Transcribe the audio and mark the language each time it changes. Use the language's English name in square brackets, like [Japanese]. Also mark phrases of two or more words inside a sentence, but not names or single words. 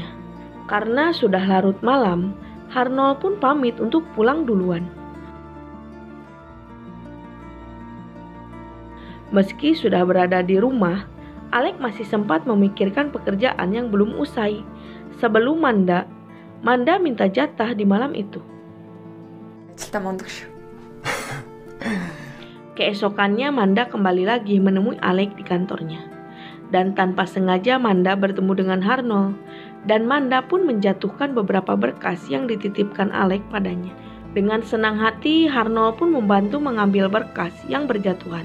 [Indonesian] Karena sudah larut malam, Arnold pun pamit untuk pulang duluan. Meski sudah berada di rumah, Alec masih sempat memikirkan pekerjaan yang belum usai. Sebelum Manda minta jatah di malam itu. [Mongolian] Aжилдаа мундаг шүү. [Indonesian] Keesokannya Manda kembali lagi menemui Alec di kantornya. Dan tanpa sengaja Manda bertemu dengan Arnold. Dan Manda pun menjatuhkan beberapa berkas yang dititipkan Alec padanya. Dengan senang hati, Arnold pun membantu mengambil berkas yang berjatuhan.